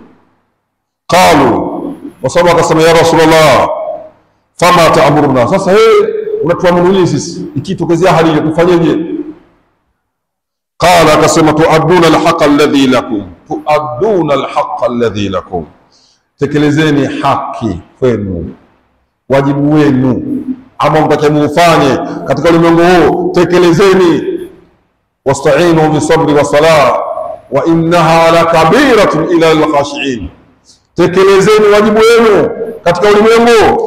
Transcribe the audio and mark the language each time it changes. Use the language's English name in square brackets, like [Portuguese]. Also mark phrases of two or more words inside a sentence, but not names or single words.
[Swahili] Qalu, wasaba akasema, [Arabic] يا رسول الله, فما تأمرنا, [Swahili] sasa unatuamuru nini sisi ikitokezea hali hiyo, tufanyeje? [Arabic] Qala, akasema, تؤدون الحق الذي لكم, تؤدون الحق الذي لكم, [Swahili] tekelezeni haki kwenu, wajibu wenu ambao mtakayemufanye katika ulimwengu huu, tekelezeni. [Arabic] واستعينوا بالصبر والصلاة وإنها لكبيرة إلا الخاشعين, [Swahili] tekelezeni wajibu wenu katika ulimwengu.